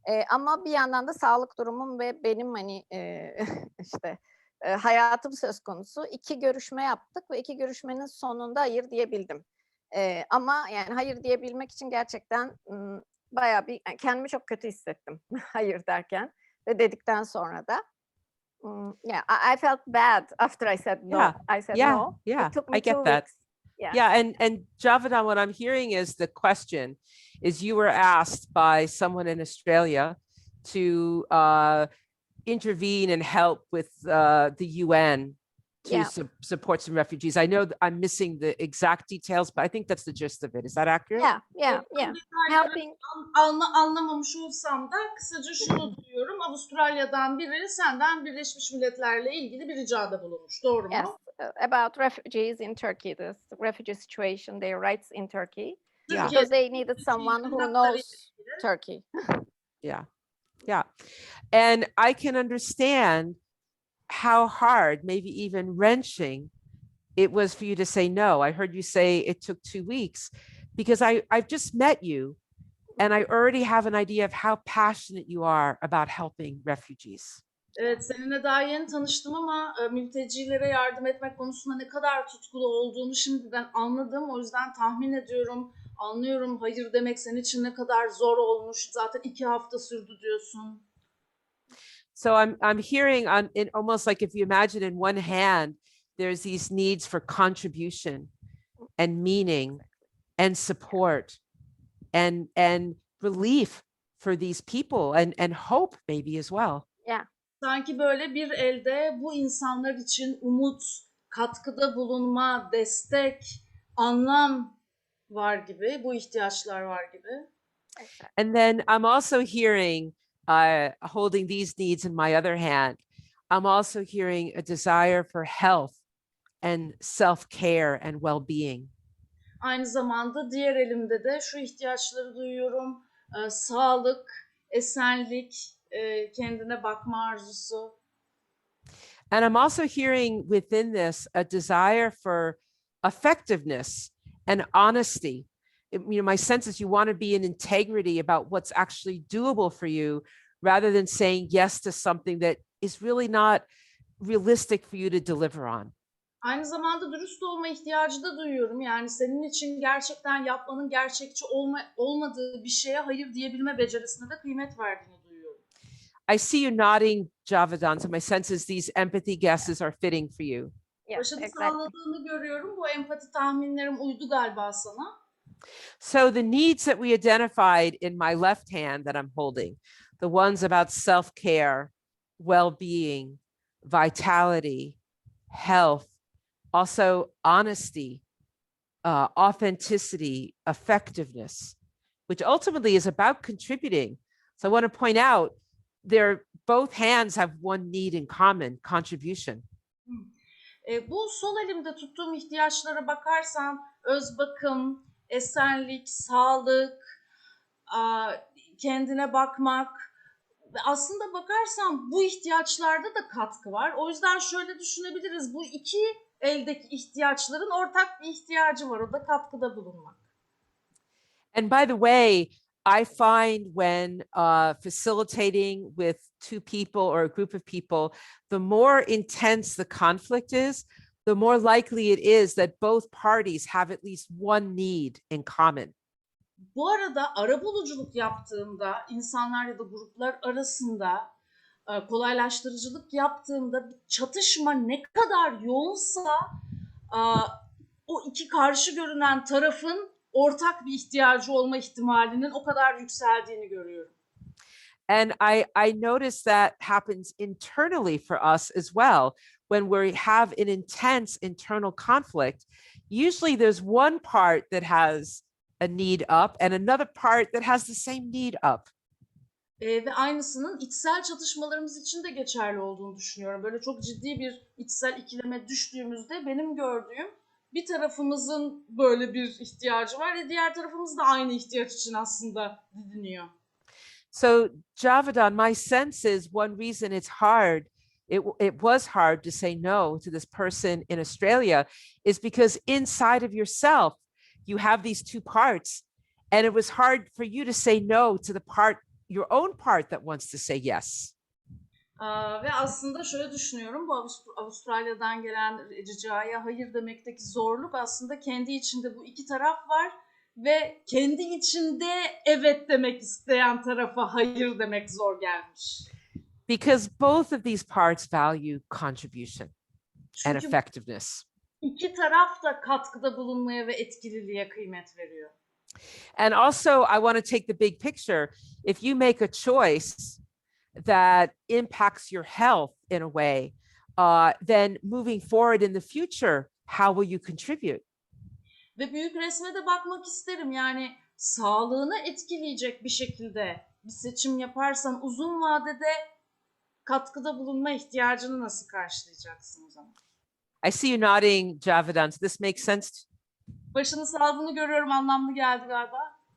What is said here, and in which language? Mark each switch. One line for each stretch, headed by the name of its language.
Turkish: Ama bir yandan da sağlık durumum ve benim hani işte hayatım söz konusu. 2 görüşme yaptık ve 2 görüşmenin sonunda hayır diyebildim. Ama yani hayır diyebilmek için gerçekten bayağı bir kendimi çok kötü hissettim hayır derken. dedikten sonra da.
English: Yeah, I felt bad after I said no. Yeah, I said yeah, no. yeah, It took I me get 2 that. weeks. Yeah. Yeah, and Javadan, what I'm hearing is the question is you were asked by someone in Australia to intervene and help with the UN to Yeah. support some refugees. I know I'm missing the exact details, but I think that's the gist of it. Is that accurate? Yeah. Helping.
Turkish: Anlamamış olsam da kısaca şunu duyuyorum. Avustralya'dan biri senden Birleşmiş Milletler'le ilgili bir ricada bulunmuş. Doğru mu?
English: Yes, about refugees in Turkey, the refugee situation, their rights in Turkey. Yeah. Because they needed someone who knows Turkey. Yeah. And I can understand how hard, maybe even wrenching, it was for you to say no. I heard you say it took 2 weeks because I've just met you and I already have an idea of how passionate you are about helping refugees.
Turkish: Evet, seninle daha yeni tanıştım ama mültecilere yardım etmek konusunda ne kadar tutkulu olduğunu şimdiden anladım. O yüzden tahmin ediyorum, anlıyorum hayır demek senin için ne kadar zor olmuş. Zaten 2 hafta sürdü diyorsun.
English: So I'm hearing in almost like if you imagine in one hand, there's these needs for contribution and meaning and support and relief for these people and hope maybe as well. Yeah.
Turkish: Sanki böyle bir elde bu insanlar için umut, katkıda bulunma, destek, anlam var gibi, bu ihtiyaçlar var gibi.
English: And then I'm also hearing, holding these needs in my other hand, I'm also hearing a desire for health and self-care and well-being.
Turkish: Aynı zamanda diğer elimde de şu ihtiyaçları duyuyorum. Sağlık, esenlik, kendine bakma arzusu.
English: And I'm also hearing within this a desire for effectiveness and honesty. My sense is you want to be in integrity about what's actually doable for you rather than saying yes to something that is really not realistic for you to deliver on.
Turkish: Aynı zamanda dürüst olma ihtiyacı da duyuyorum. Yani senin için gerçekten yapmanın gerçekçi olmadığı bir şeye hayır diyebilme becerisine de kıymet verdiğini duyuyorum.
English: I see you nodding, Javadan, so my sense is these empathy guesses are fitting for you. Yes,
Turkish: Başını
English: exactly.
Turkish: salladığını görüyorum. Bu empati tahminlerim uydu galiba sana.
English: So the needs that we identified in my left hand that I'm holding, the ones about self-care, well-being, vitality, health, also honesty, authenticity, effectiveness, which ultimately is about contributing. So I want to point out both hands have one need in common, contribution.
Turkish: Bu sol elimde tuttuğum ihtiyaçlara bakarsan öz bakım, esenlik, sağlık, kendine bakmak. Aslında bakarsan bu ihtiyaçlarda da katkı var. O yüzden şöyle düşünebiliriz. Bu iki eldeki ihtiyaçların ortak bir ihtiyacı var. O da katkıda bulunmak.
English: And by the way, I find when facilitating with two people or a group of people, the more intense the conflict is, the more likely it is that both parties have at least one need in common.
Turkish: Bu arada arabuluculuk yaptığımda, insanlar ya da gruplar arasında kolaylaştırıcılık yaptığımda çatışma ne kadar yoğunsa o iki karşı görünen tarafın ortak bir ihtiyacı olma ihtimalinin o kadar yükseldiğini görüyorum.
English: And I notice that happens internally for us as well. When we have an intense internal conflict, usually there's one part that has a need up and another part that has the same need up.
Turkish: Ve aynısının içsel çatışmalarımız için de geçerli olduğunu düşünüyorum. Böyle çok ciddi bir içsel ikileme düştüğümüzde benim gördüğüm bir tarafımızın böyle bir ihtiyacı var ve diğer tarafımız da aynı ihtiyaç için aslında didiniyor.
English: So Javadan, my sense is one reason it's hard, it was hard to say no to this person in Australia is because inside of yourself, you have these two parts and it was hard for you to say no to the part, your own part that wants to say yes.
Turkish: Ve aslında şöyle düşünüyorum, bu Avustralya'dan gelen ricaya hayır demekteki zorluk aslında kendi içinde bu iki taraf var ve kendi içinde evet demek isteyen tarafa hayır demek zor gelmiş.
English: Because both of these parts value contribution and
Turkish: Çünkü
English: effectiveness.
Turkish: iki taraf da katkıda bulunmaya ve etkililiğe kıymet veriyor.
English: And also, I want to take the big picture. If you make a choice that impacts your health in a way, then moving forward in the future, how will you contribute?
Turkish: Ve büyük resme de bakmak isterim. Yani sağlığını etkileyecek bir şekilde bir seçim yaparsan uzun vadede katkıda bulunma ihtiyacını nasıl karşılayacaksın o zaman?
English: I see you nodding, Javedan. Does this make sense?
Turkish: Başını saldığını görüyorum, anlamlı geldi galiba.